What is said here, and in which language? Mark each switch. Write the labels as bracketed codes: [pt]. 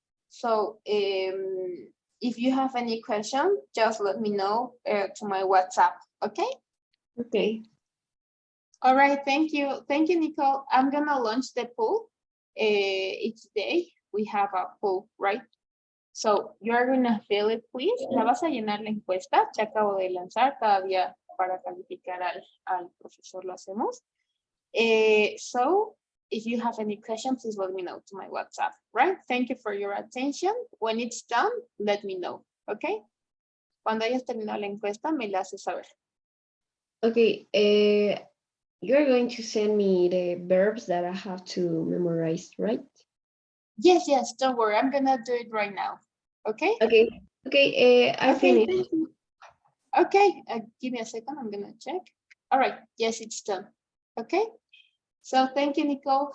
[en] So if you have any question, just let me know to my WhatsApp, okay? Okay. All right, thank you, Nicole. I'm gonna launch the poll. Each day we have a poll, right? So you're gonna fill it, please. [es] La vas a llenar la encuesta que acabo de lanzar cada día para calificar al profesor, lo hacemos. [en] So if you have any questions, please let me know to my WhatsApp, right? Thank you for your attention. When it's done, let me know, okay? [es] Cuando hayas terminado la encuesta, me la haces saber. [en] Okay. You're going to send me the verbs that I have to memorize, right? Yes, don't worry. I'm gonna do it right now, okay? Okay. I Okay, finished. thank you. Okay, give me a second. I'm gonna check. All right, yes, it's done. Okay. So thank you, Nicole.